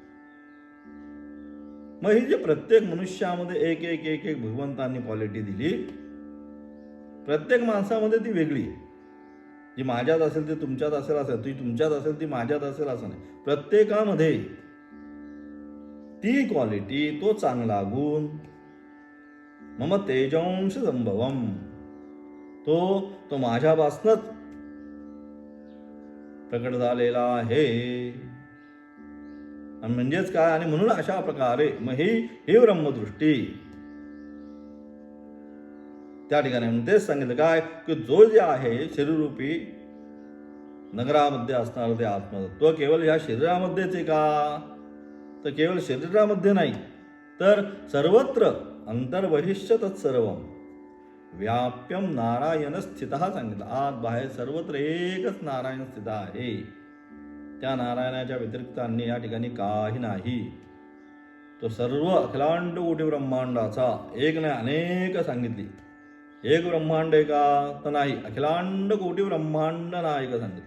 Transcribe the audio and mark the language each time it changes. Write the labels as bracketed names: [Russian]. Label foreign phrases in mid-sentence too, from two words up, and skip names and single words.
[Marathi] मग ही जे प्रत्येक मनुष्यामध्ये एक एक एक एक भगवंतांनी क्वालिटी दिली, प्रत्येक माणसामध्ये ती वेगळी आहे. जी माझ्यात असेल ती तुमच्यात असेल, ती तुमच्यात असेल ती माझ्यात असेल असं नाही. प्रत्येकामध्ये ती क्वालिटी, तो चांगला गुण, [Sanskrit] मम तेजंश संभवम, [Marathi] तो माझ्यापासूनच प्रकट झालेला आहे. आणि म्हणजेच काय, आणि म्हणून अशा प्रकारे मग ही ब्रह्मदृष्टी त्या ठिकाणी तेच सांगितलं काय, की जो जे आहे शरीररूपी नगरामध्ये असणार ते आत्मतत्व केवळ या शरीरामध्येच आहे का, तर केवळ शरीरामध्ये नाही, तर सर्वत्र [Sanskrit] अंतर्बहिष्य तत्सर्वम व्याप्यम नारायण स्थित [Marathi] सांगितलं. आत बाहेर सर्वत्र एकच नारायण स्थित आहे. त्या नारायणाच्या व्यतिरिक्त अन्य या ठिकाणी काही नाही. तो सर्व अखिलांड कोटी ब्रह्मांडाचा एक नाही अनेक सांगितली. एक ब्रह्मांड आहे का, तर नाही, अखिलांड कोटी ब्रह्मांड नायक सांगितलं.